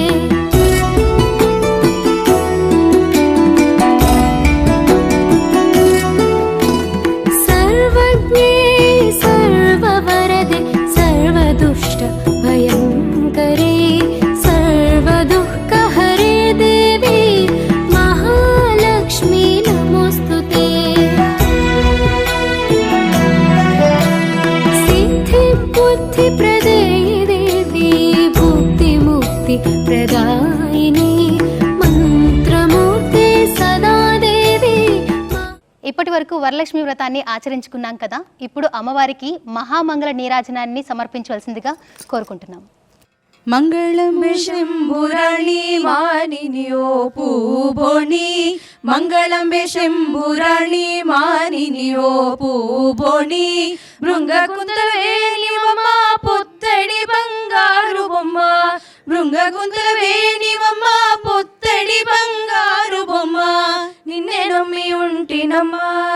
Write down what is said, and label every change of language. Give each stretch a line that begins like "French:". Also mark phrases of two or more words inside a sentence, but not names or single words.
Sanskrit: सर्वज्ञे सर्ववरदे सर्वदुष्टभयङ्करे सर्वदुःखहरे देवी महालक्ष्मी नमोऽस्तुते. सिद्धिबुद्धिप्रदे देवी भुक्तिमुक्तिप्रदायिनी మంత్రమూర్తి సదా దేవి.
Telugu: ఇప్పటి వరకు వరలక్ష్మి వ్రతాన్ని ఆచరించుకున్నాం కదా, ఇప్పుడు అమ్మవారికి మహామంగళ నీరాజనాన్ని సమర్పించవలసిందిగా కోరుకుంటున్నాం. మంగళం శంభురాణి మానినియో పూబోణి మంగళం శంభురాణి మానినియో పూబోణి భృంగకుందవేణివమ్మ పుత్తడి బంగారు బొమ్మ భృంగకుందవేణివమ్మ పుత్తడి బంగారు బొమ్మ నిన్నే నమ్మి ఉంటినమ్మా